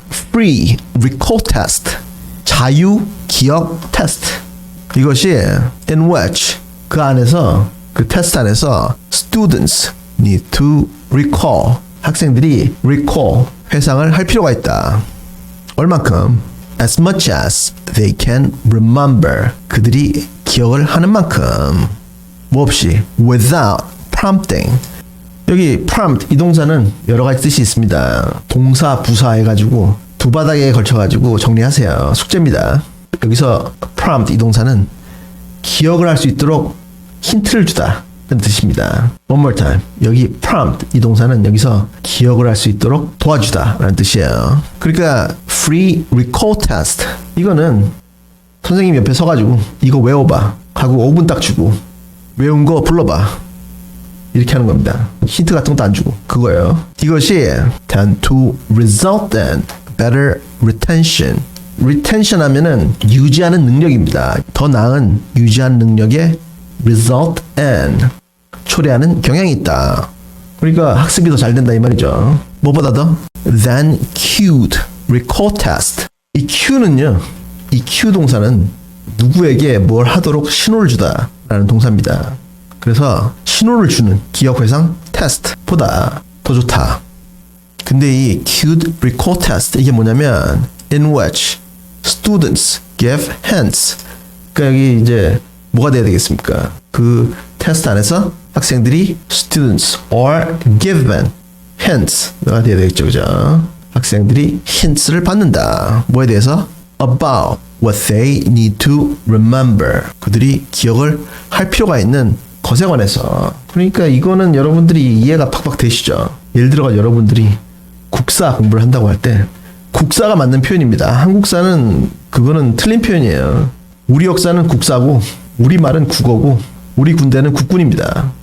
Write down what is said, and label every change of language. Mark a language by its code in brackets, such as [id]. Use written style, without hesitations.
[en] Free recall test, [ko] 자유 기억 테스트. 이것이 [en] in which [ko] 그 안에서, 그 테스트 안에서 [en] students need to recall, [ko] 학생들이 recall, 회상을 할 필요가 있다. 얼만큼? [en] as much as they can remember, [ko] 그들이 기억을 하는 만큼. 뭐 없이 [en] without prompting. [ko] 여기 prompt 이 동사는 여러 가지 뜻이 있습니다. 동사, 부사 해가지고 두 바닥에 걸쳐가지고 정리하세요. 숙제입니다. 여기서 prompt 이 동사는 기억을 할 수 있도록 힌트를 주다 라는 뜻입니다. [en] One more time. [ko] 여기 prompt 이 동사는 여기서 기억을 할 수 있도록 도와주다 라는 뜻이에요. 그러니까 free recall test, 이거는 선생님 옆에 서가지고 이거 외워봐 하고 5분 딱 주고 외운 거 불러봐 이렇게 하는 겁니다. 힌트 같은 것도 안 주고 그거예요. 이것이 [en] tend to result in better retention, [ko] retention 하면은 유지하는 능력입니다. 더 나은 유지하는 능력에 [en] result in [ko] 초래하는 경향이 있다. 그러니까 학습이 더 잘 된다 이 말이죠. 뭐보다 더 [en] than cued recall test. [ko] 이 cue는요. 이 cue 동사는 누구에게 뭘 하도록 신호를 주다 라는 동사입니다. 그래서 신호를 주는 기억 회상 테스트보다 더 좋다. 근데 이 [en] cued recall test [ko] 이게 뭐냐면 [en] in which students give hints. [ko] 그러니까 여기 이제 뭐가 돼야 되겠습니까? 그 테스트 안에서 학생들이 [en] students are given hints [ko] 가 돼야 되겠죠, 그죠? 학생들이 힌트를 받는다. 뭐에 대해서? [en] About what they need to remember. [ko] 그들이 기억을 할 필요가 있는 것에 관해서. 그러니까 이거는 여러분들이 이해가 팍팍 되시죠? 예를 들어가 여러분들이 국사 공부를 한다고 할 때 국사가 맞는 표현입니다. 한국사는 그거는 틀린 표현이에요. 우리 역사는 국사고 우리 말은 국어고 우리 군대는 국군입니다.